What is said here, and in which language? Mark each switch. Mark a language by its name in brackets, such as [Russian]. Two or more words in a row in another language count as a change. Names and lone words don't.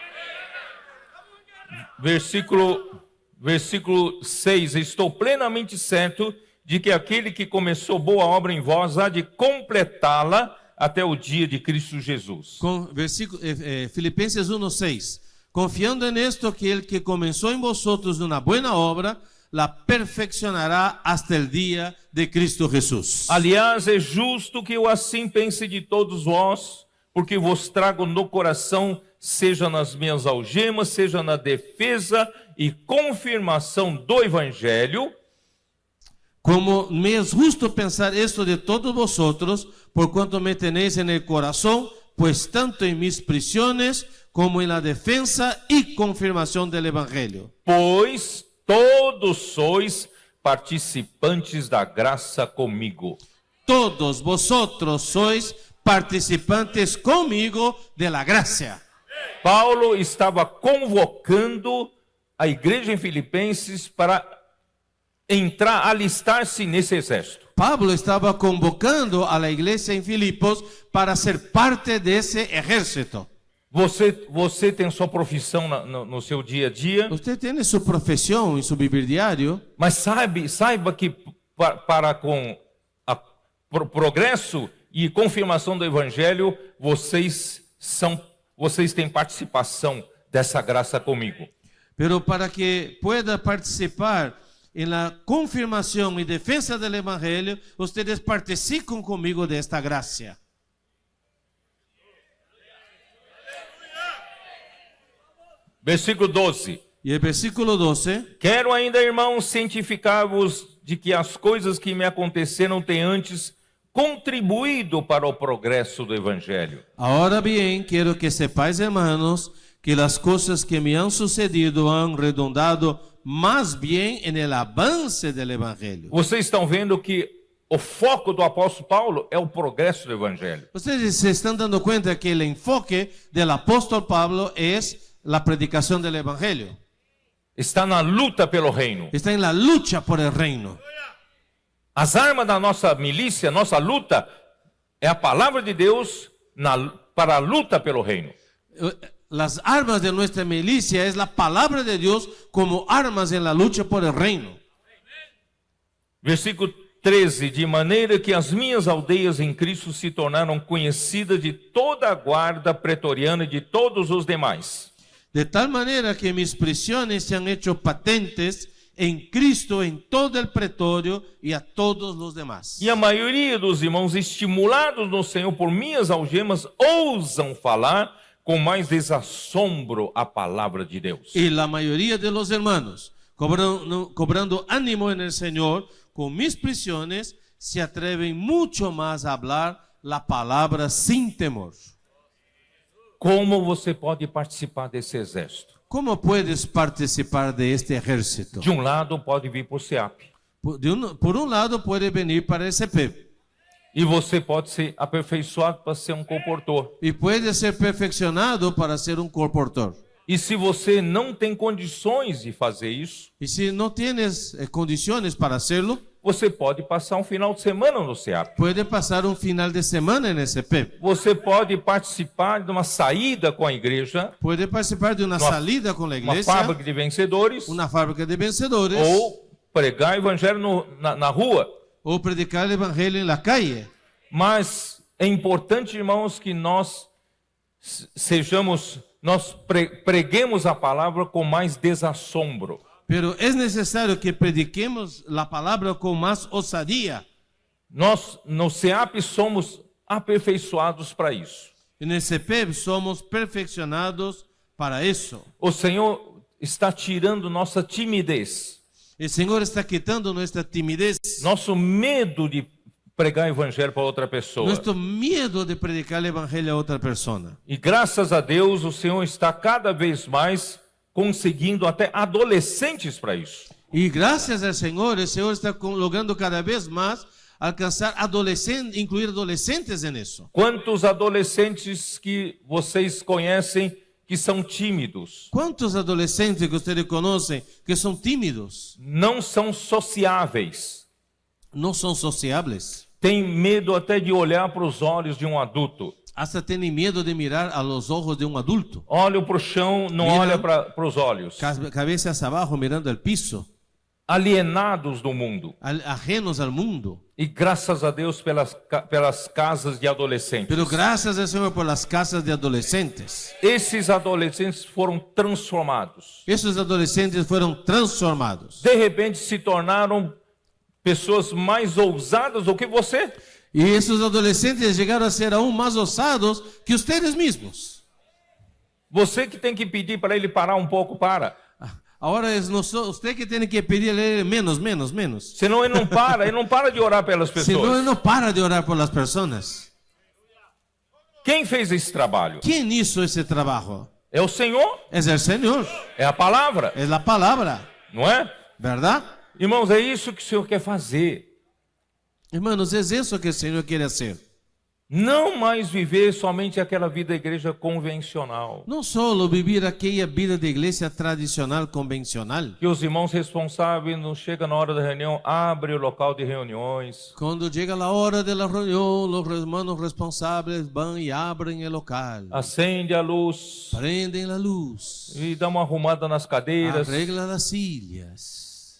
[Portuguese] Versículo 6. Estou plenamente certo de que aquele que começou boa obra em vós há de completá-la até o dia de Cristo Jesus. Filipenses 1:6. [Spanish] Confiando en esto, que el que comenzó en vosotros una buena obra, la perfeccionará hasta el día de Cristo Jesús. [Portuguese] Aliás, é justo que eu assim pense de todos vós, porque vos trago no coração, seja nas minhas algemas, seja na defesa e confirmação do Evangelho. [Spanish] Como me es justo pensar esto de todos vosotros, por cuanto me tenéis en el corazón, pues tanto en mis prisiones como en la defensa y confirmación del Evangelio. [Portuguese] Pois todos sois participantes da graça comigo. [Spanish] Todos vosotros sois participantes conmigo de la gracia. [Portuguese] Paulo estava convocando a igreja em Filipenses para entrar, alistar-se nesse exército. [Spanish] Pablo estaba convocando a la iglesia en Filipos para ser parte de ese ejército. [Portuguese] Você tem sua profissão no seu dia a dia, [Spanish] Usted tiene su profesión y su vivir diario, [Portuguese] mas saiba que para com o progresso e confirmação do evangelho, vocês têm participação dessa graça comigo. [Spanish] pero para que pueda participar en la confirmación y defensa del Evangelio, ustedes participan conmigo de esta gracia. [Portuguese] Versículo 12. [Spanish] Y el versículo 12, [Portuguese] Quero ainda, irmãos, cientificar-vos de que as coisas que me aconteceram têm antes contribuído para o progresso do evangelho. [Spanish] ahora bien, quiero que sepáis, hermanos, que las cosas que me han sucedido han redundado más bien en el avance del Evangelio. [Portuguese] Vocês estão vendo que o foco do apóstolo Paulo é o progresso do evangelho. [Spanish] Ustedes se están dando cuenta que el enfoque del apóstol Pablo es la predicación del Evangelio. [Portuguese] Está na luta pelo reino. [Spanish] Está en la lucha por el reino. [Portuguese] As armas da nossa milícia, nossa luta, é a palavra de Deus para a luta pelo reino. [Spanish] Las armas de nuestra milicia es la palabra de Dios como armas en la lucha por el reino. [Portuguese] Versículo 13. De maneira que as minhas aldeias em Cristo se tornaram conhecidas de toda a guarda pretoriana e de todos os demais. [Spanish] De tal manera que mis prisiones se han hecho patentes en Cristo en todo el pretorio y a todos los demás. [Portuguese] E a maioria dos irmãos, estimulados no Senhor por minhas algemas, ousam falar com mais desassombro a palavra de Deus. [Spanish] Y la mayoría de los hermanos, cobrando ánimo en el Señor, con mis prisiones, se atreven mucho más a hablar la palabra sin temor. [Portuguese] Como você pode participar desse exército? [Spanish] ¿Cómo puedes participar de este ejército? [Portuguese] De lado pode vir por SEAP. [Spanish] Por un lado puede venir para el CP. [Portuguese] E você pode ser aperfeiçoado para ser um comportor. [Spanish] Y puede ser perfeccionado para ser un corportor. [Portuguese] E se você não tem condições de fazer isso, [Spanish] Y si no tienes condiciones para hacerlo, [Portuguese] você pode passar um final de semana no SEAP. [Spanish] puede pasar un final de semana en el CP. [Portuguese] Você pode participar de uma saída com a igreja, [Spanish] Puede participar de una salida con la [Portuguese] uma [Spanish] iglesia, [Portuguese] fábrica de vencedores, [Spanish] una fábrica de vencedores, [Portuguese] ou pregar o evangelho na rua. [Spanish] o predicar el evangelio en la calle. [Portuguese] Mas é importante, irmãos, que nós preguemos a palavra com mais desassombro. [Spanish] Pero es necesario que prediquemos la palabra con más osadía. [Portuguese] Nós, no SEAP, somos aperfeiçoados para isso. [Spanish] En el CP somos perfeccionados para eso. [Portuguese] O Senhor está tirando nossa timidez, [Spanish] El Señor está quitando nuestra timidez, [Portuguese] nosso medo de pregar o evangelho para outra pessoa. [Spanish] nuestro miedo de predicar el evangelio a otra persona. [Portuguese] E graças a Deus, o Senhor está cada vez mais conseguindo até adolescentes para isso. [Spanish] Y gracias al Señor, el Señor está logrando cada vez más alcanzar adolescentes, incluir adolescentes en eso. [Portuguese] Quantos adolescentes que vocês conhecem que são tímidos, [Spanish] ¿Cuántos adolescentes que ustedes conocen que son tímidos, [Portuguese] não são sociáveis, [Spanish] no son sociables, [Portuguese] têm medo até de olhar para os olhos de um adulto? [Spanish] hasta tienen miedo de mirar a los ojos de un adulto? [Portuguese] Olha para o chão, não [Spanish] Mira. [Portuguese] olha para os olhos. [Spanish] Cabezas abajo mirando al piso, [Portuguese] Alienados do mundo. [Spanish] ajenos al mundo. [Portuguese] E graças a Deus pelas casas de adolescentes. [Spanish] Pero gracias al Señor por las casas de adolescentes. [Portuguese] Esses adolescentes foram transformados. [Spanish] Esos adolescentes fueron transformados. [Portuguese] De repente se tornaram pessoas mais ousadas do que você. [Spanish] Y esos adolescentes llegaron a ser aún más osados que ustedes mismos. [Portuguese] Você que tem que pedir para ele parar um pouco, para. [Spanish] Ahora es usted que tiene que pedirle menos. [Portuguese] Senão ele não para de orar pelas [Spanish] Si no, [Portuguese] pessoas. [Spanish] él no para de orar por las personas. [Portuguese] Quem fez esse trabalho? [Spanish] ¿Quién hizo ese trabajo? [Portuguese] É o Senhor, [Spanish] Es el Señor, [Portuguese] é a palavra, [Spanish] es la palabra, [Portuguese] não é? [Spanish] ¿verdad? [Portuguese] Irmãos, é isso que o Senhor quer fazer. [Spanish] Hermanos, es eso que el Señor quiere hacer. [Portuguese] Não mais viver somente aquela vida da igreja convencional. [Spanish] No solo vivir aquella vida de iglesia tradicional, convencional. [Portuguese] Que os irmãos responsáveis não chegam na hora da reunião, abrem o local de reuniões. [Spanish] Cuando llega la hora de la reunión, los hermanos responsables van y abren el local. [Portuguese] Acende a luz [Spanish] Prenden la luz. [Portuguese] e dá uma arrumada nas cadeiras. [Spanish] Arregla las sillas.